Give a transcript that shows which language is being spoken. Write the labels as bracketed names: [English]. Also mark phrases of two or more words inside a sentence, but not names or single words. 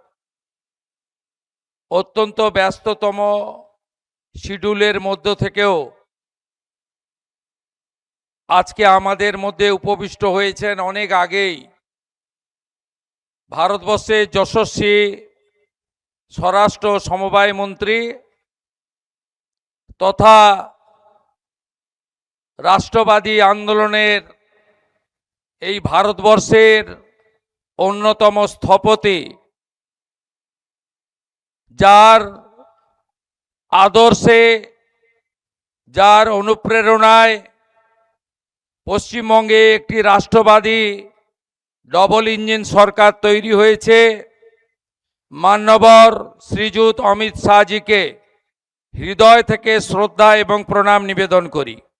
[Bangla] অত্যন্ত ব্যস্ততম শিডিউলের মধ্য থেকেও আজকে আমাদের মধ্য উপবিষ্ট হয়েছেন অনেক আগেই ভারতবর্ষের যশস্বী স্বরাষ্ট্র সমবায় মন্ত্রী তথা রাষ্ট্রবাদী আন্দোলনের এই ভারতবর্ষের অন্যতম স্থপতি, যার আদর্শে যার অনুপ্রেরণায় পশ্চিমবঙ্গে একটি রাষ্ট্রবাদী ডবল ইঞ্জিন সরকার তৈরি হয়েছে, মাননীয় শ্রীযুত অমিত শাহজিকে হৃদয় থেকে শ্রদ্ধা এবং প্রণাম নিবেদন করি।